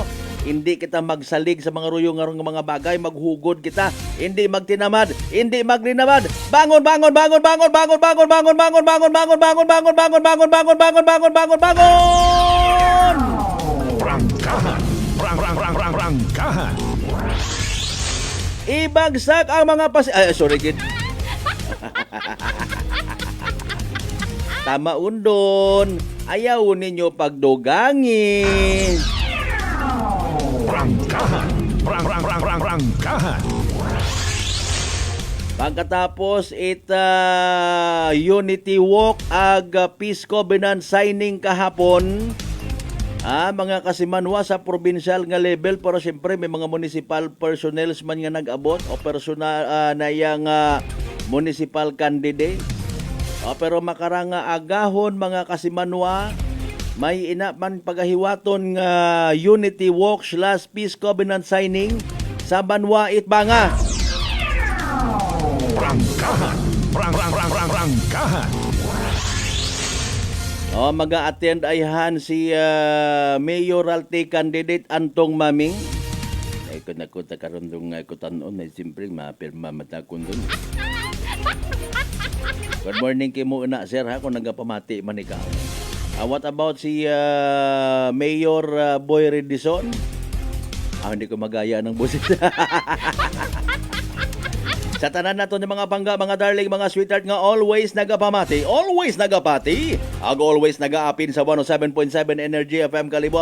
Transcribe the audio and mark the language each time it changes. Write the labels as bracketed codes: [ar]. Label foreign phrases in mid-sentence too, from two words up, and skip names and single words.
[akl] Hindi kita magsalig sa mga ruyong-ngarong mga bagay, maghugod kita, hindi magtinamad, hindi maglinamad. Bangon. Prangkahan. Prangkahan. Ibagsak ang mga sorry kid. Tama undon. Ayaw ninyo pagdugangin. Prangkahan. Prangkahan. Pagkatapos Unity Walk ag Peace Covenant signing kahapon. Mga kasimanwa sa provincial nga level, pero siyempre may mga municipal personnel man nga nag-abot o personal na yang municipal candidate. Pero makaranga agahon mga kasimanwa, may ina man pagahiwaton nga Unity Walk / Peace Covenant signing sa Banwa Itbanga. Prangkahan. Prangkahan. Mag-a-attend ayhan si mayoralty candidate Antong Maming. Ay ko nakuta karundong ko tanon na simpre mapirma matakon dun. [en] Good morning kay mo na sir ha kung nagapamati man ikaw. What about si Mayor Boy Redison? [akl] Hindi ko magaya ng busit. Sa tanan nato ng mga bangga, mga darling, mga sweetheart nga always nagapamati, ag always nagaapin sa 107.7 Energy FM Kalibo.